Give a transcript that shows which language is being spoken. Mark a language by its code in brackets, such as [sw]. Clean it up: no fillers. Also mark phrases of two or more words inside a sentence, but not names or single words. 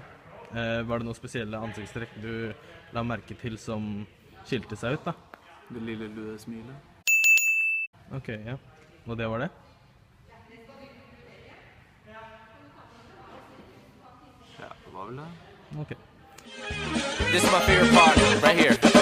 [no] Var det noen spesielle ansiktstrekk du la merke til som skilte seg ut da? Det lille lude smilet. Ok, ja. Og det var det? Ja, det var vel det. Ok. [en] This is my favorite part, right here.